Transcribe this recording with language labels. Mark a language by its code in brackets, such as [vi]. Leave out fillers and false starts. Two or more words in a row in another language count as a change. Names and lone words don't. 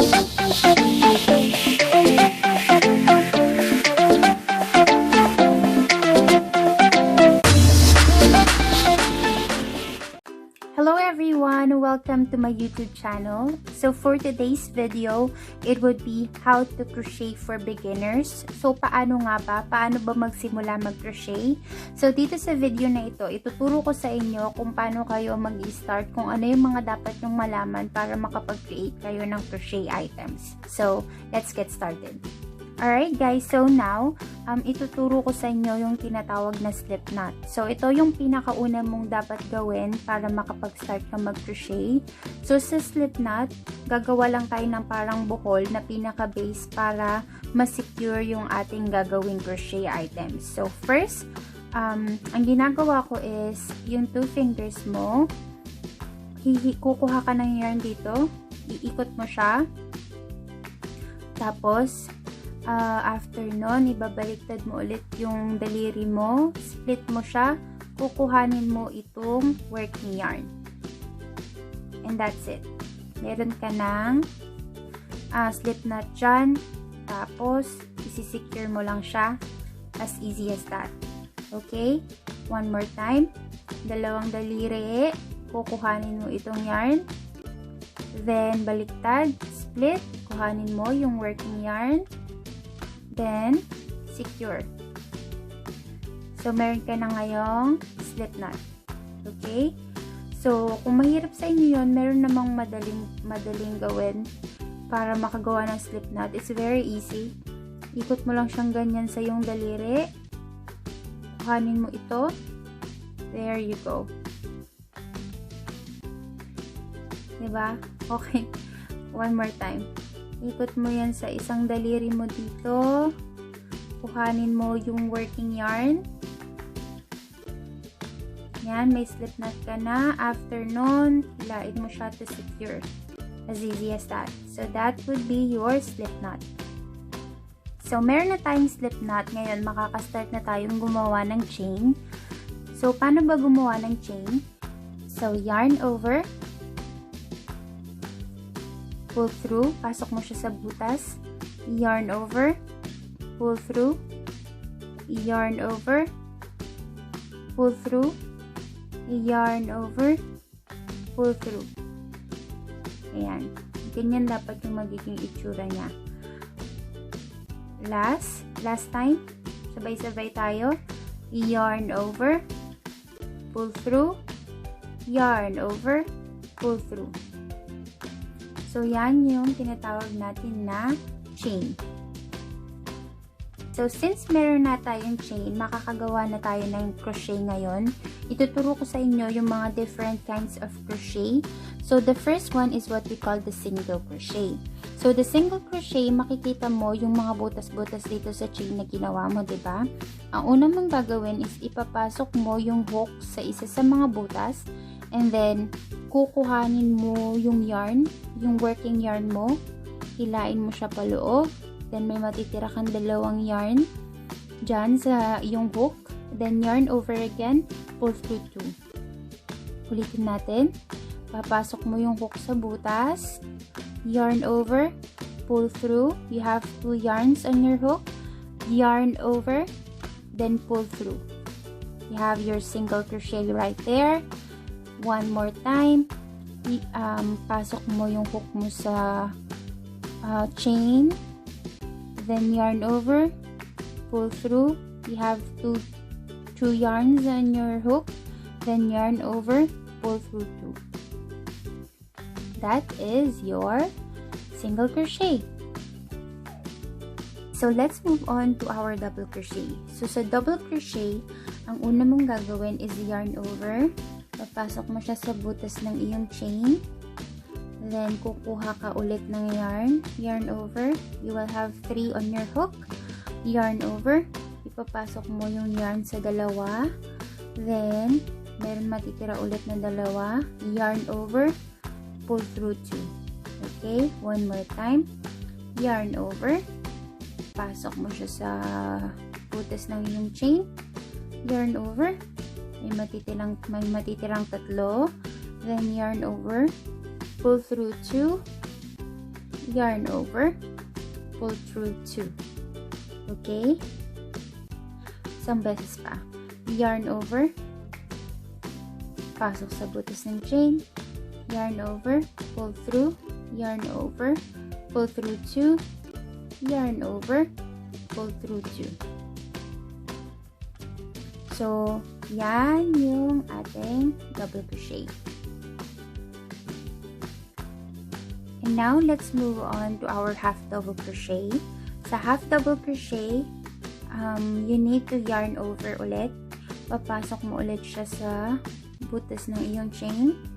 [en] Hello everyone, welcome to my YouTube channel. So for today's video, it would be how to crochet for beginners. [tl] So paano nga ba? Paano ba magsimula mag-crochet? So dito sa video na ito, ituturo ko sa inyo kung paano kayo mag-start, kung ano yung mga dapat nyong malaman para makapag-create kayo ng [en] crochet items. So let's get started. Alright guys, so now, [tl] ituturo ko sa inyo yung tinatawag na [en] slip knot. [tl] So ito yung pinakauna mong dapat gawin para makapag-start ka mag-crochet. So sa [en] slip knot, [tl] gagawa lang tayo ng parang buhol na pinaka-base para ma-secure yung ating gagawing [en] crochet items. [tl] So first, ang ginagawa ko is, yung 2 fingers mo, kukuha ka ng yarn dito, iikot mo siya, tapos, after nun, ibabaliktad mo ulit yung daliri mo, split mo siya, kukuhanin mo itong [en] working yarn. And that's it. [tl] Meron ka ng [en] slip knot [tl] dyan, tapos isi-secure mo lang siya, [en] as easy as that. Okay? One more time. [tl] Dalawang daliri, kukuhanin mo itong yarn, then baliktad, split, kuhanin mo yung [en] working yarn, [tl] then secure. So meron ka na ngayong [en] slip knot. [tl] Okay? So kung mahirap sa inyo yun, meron namang madaling gawin para makagawa ng [en] slip knot. It's very easy. [tl] Ikot mo lang siyang ganyan sa yung daliri. Kuhanin mo ito. [en] There you go. [tl] Diba? Okay. [en] One more time. [tl] Ikot mo yan sa isang daliri mo dito. Kuhanin mo yung [en] working yarn. [tl] Yan, may [en] slip knot [tl] ka na. After nun, hilain mo siya [en] to secure. As easy as that. So, that would be your slip knot. So, [tl] meron na tayong [en] slip knot. [tl] Ngayon, makaka-start na tayong gumawa ng chain. So, paano ba gumawa ng chain? [en] So, yarn over, pull through, [tl] pasok mo siya sa butas, [en] yarn over, pull through, yarn over, pull through, yarn over, pull through. [tl] Ayan. Ganyan dapat yung magiging itsura niya. Last time, sabay-sabay tayo, [en] yarn over, pull through, yarn over, pull through. So, [tl] yan yung tinatawag natin na chain. So, since meron na tayong chain, makakagawa na tayo ng crochet ngayon. Ituturo ko sa inyo yung mga [en] different kinds of crochet. So, the first one is what we call the single crochet. So, the single crochet, [tl] makikita mo yung mga butas-butas dito sa chain na ginawa mo, diba? Ang una mong gagawin is ipapasok mo yung hook sa isa sa mga butas. And then, kukuhanin mo yung yarn, yung [en] working yarn [tl] mo, hilain mo siya paloob, then may matitira kang dalawang yarn dyan sa yung hook, then [en] yarn over again, pull through 2. [tl] Ulitin natin, papasok mo yung hook sa butas, [en] yarn over, pull through, you have 2 yarns on your hook, yarn over, then pull through. You have your single crochet right there. One more time, [tl] pasok mo yung hook mo sa chain, [en] then yarn over, pull through, you have two yarns on your hook, then yarn over, pull through 2. That is your single crochet. So let's move on to our double crochet. [tl] So sa [en] double crochet, [tl] ang una mong gagawin is [en] yarn over, [tl] papasok mo siya sa butas ng iyong chain, then kukuha ka ulit ng [en] yarn over, you will have 3 on your hook, yarn over, [tl] ipapasok mo yung yarn sa dalawa, then meron matitira ulit na dalawa, [en] yarn over, pull through 2. Okay, one more time, yarn over, [tl] pasok mo siya sa butas ng iyong chain, [en] yarn over, [tl] may matitirang 3, [en] then yarn over, pull through 2, yarn over, pull through 2. [tl] Okay? Isang beses pa. [en] Yarn over, [tl] pasok sa butas ng chain, [en] yarn over, pull through, yarn over, pull through 2, yarn over, pull through 2. So, [tl] yan yung ating [en] double crochet. And now, let's move on to our half double crochet. Sa half double crochet, you need to yarn over ulit. [tl] Papasok mo ulit siya sa butas ng iyong chain.